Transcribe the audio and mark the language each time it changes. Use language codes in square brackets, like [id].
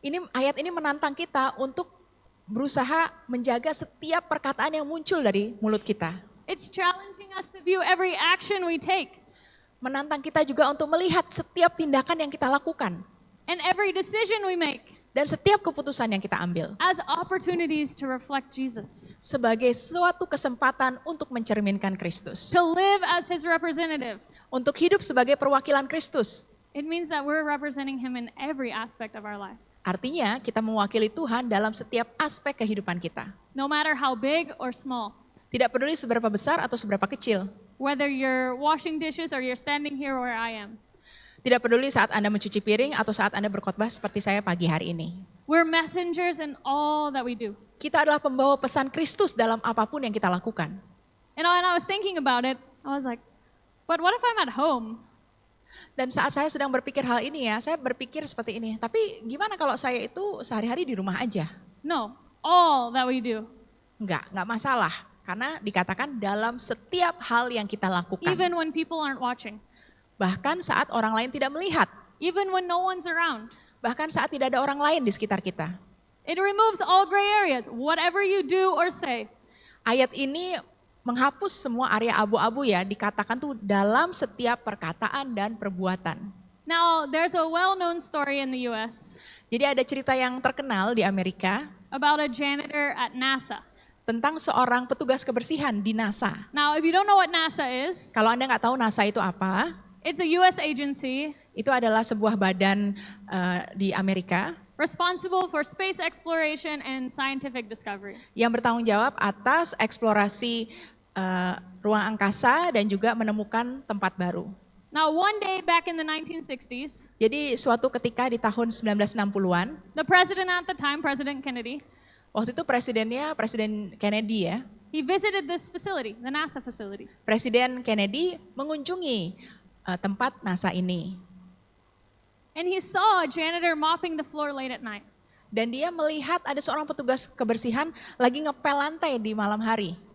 [id] Ayat ini menantang kita untuk berusaha menjaga setiap perkataan yang muncul dari mulut kita. [en] It's challenging us to view every action we take [id] Menantang kita juga untuk melihat setiap tindakan yang kita lakukan [en] and every decision we make [id] dan setiap keputusan yang kita ambil [en] as opportunities to reflect Jesus, [id] sebagai suatu kesempatan untuk mencerminkan Kristus, [en] to live as His representative. [id] untuk hidup sebagai perwakilan Kristus. [en] It means that we're representing Him in every aspect of our life. [id] Artinya kita mewakili Tuhan dalam setiap aspek kehidupan kita. [en] No matter how big or small, [id] Tidak peduli seberapa besar atau seberapa kecil. [en] whether you're washing dishes or you're standing here where I am. [id] Tidak peduli saat Anda mencuci piring atau saat Anda berkhotbah seperti saya pagi hari ini. [en] We're messengers in all that we do. [id] Kita adalah pembawa pesan Kristus dalam apapun yang kita lakukan. [en] And when I was thinking about it, I was like, but what if I'm at home? [id] Dan saat saya sedang berpikir hal ini ya, saya berpikir seperti ini. Tapi gimana kalau saya itu sehari-hari di rumah aja? [en] No, all that we do. [id] Enggak masalah. Karena dikatakan dalam setiap hal yang kita lakukan. [en] Even when people aren't watching. [id] Bahkan saat orang lain tidak melihat. [en] Even when no one's around. [id] Bahkan saat tidak ada orang lain di sekitar kita. [en] It removes all gray areas. Whatever you do or say. [id] Ayat ini menghapus semua area abu-abu ya, dikatakan tuh dalam setiap perkataan dan perbuatan. [en] Now, there's a well-known story in the US [id] Jadi ada cerita yang terkenal di Amerika [en] about a janitor at NASA. [id] tentang seorang petugas kebersihan di NASA. [en] Now, if you don't know what NASA is, [id] Kalau Anda nggak tahu NASA itu apa, [en] it's a US agency [id] itu adalah sebuah badan di Amerika [en] responsible for space exploration and scientific discovery. [id] yang bertanggung jawab atas eksplorasi ruang angkasa dan juga menemukan tempat baru. [en] Now, one day back in the 1960s, [id] Jadi suatu ketika di tahun 1960-an, [en] the president at the time, President Kennedy, [id] waktu itu presidennya Presiden Kennedy ya, [en] he visited this facility, the NASA facility. [id] Presiden Kennedy mengunjungi tempat NASA ini. [en] And he saw a janitor mopping the floor late at night. [id] Dan dia melihat ada seorang petugas kebersihan lagi ngepel lantai di malam hari.